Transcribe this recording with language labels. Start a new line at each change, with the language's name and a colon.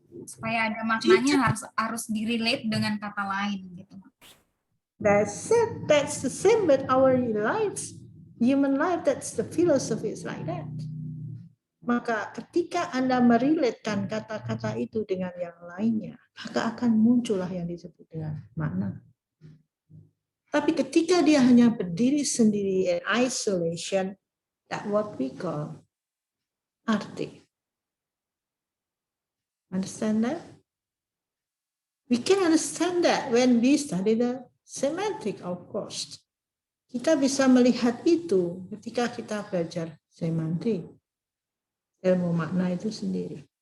Indonesian: Supaya ada maknanya harus direlate dengan kata lain gitu.
English: That's it. That's the same with our lives. Human life, that's the philosophy is like that.
Indonesian: Maka ketika Anda merelatekan kata-kata itu dengan yang lainnya, maka akan muncullah yang disebut dengan makna. Tapi ketika dia hanya berdiri sendiri
English: in isolation, that's what we call
Indonesian: arti.
English: Understand that? We can understand that when we study the semantic, of course.
Indonesian: Kita bisa melihat itu ketika kita belajar semantik, ilmu makna itu sendiri.